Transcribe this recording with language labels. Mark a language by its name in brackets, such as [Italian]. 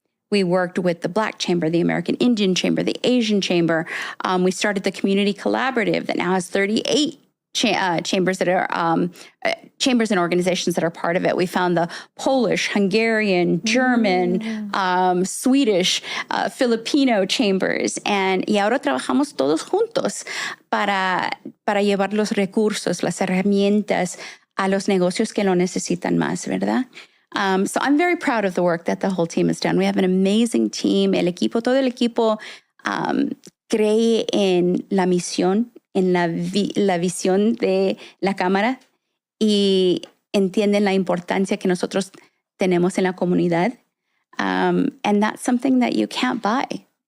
[English] We worked with the Black Chamber, the American Indian Chamber, the Asian Chamber. We started the Community Collaborative that now has 38 chambers that are chambers and organizations that are part of it. We found the Polish, Hungarian, German, Swedish, Filipino chambers. [Spanish] Y ahora trabajamos todos juntos para llevar los recursos, las herramientas a los negocios que lo necesitan más, ¿verdad? [English] So I'm very proud of the work that the whole team has done. We have an amazing team. [Spanish] Todo el equipo cree en la misión, en la visión de la Cámara y entienden la importancia que nosotros tenemos en la comunidad. [English] And that's something that you can't buy.